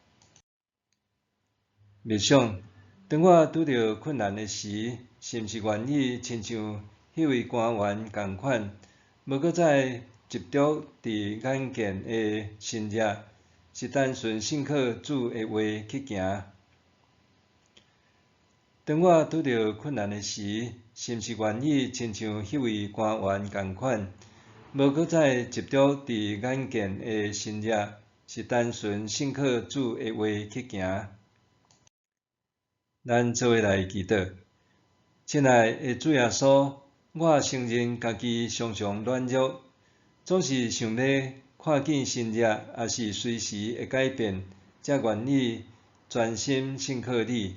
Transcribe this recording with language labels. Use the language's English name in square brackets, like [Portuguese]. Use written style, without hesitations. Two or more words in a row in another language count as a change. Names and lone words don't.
[Min Nan Chinese] 默想，当我拄着困难的时，是毋是愿意亲像迄位官员共款，无搁再执着伫眼见的神者，是单纯信靠主的话去行？当我拄着困难的时，是毋是愿意亲像迄位官员共款，无搁再执着伫眼见的神者，是单纯信靠主的话去行？咱做伙来祈祷。亲爱的主耶稣，我承认家己常常软弱，总是想要看见神者，也是随时会改变，才愿意专心信靠你。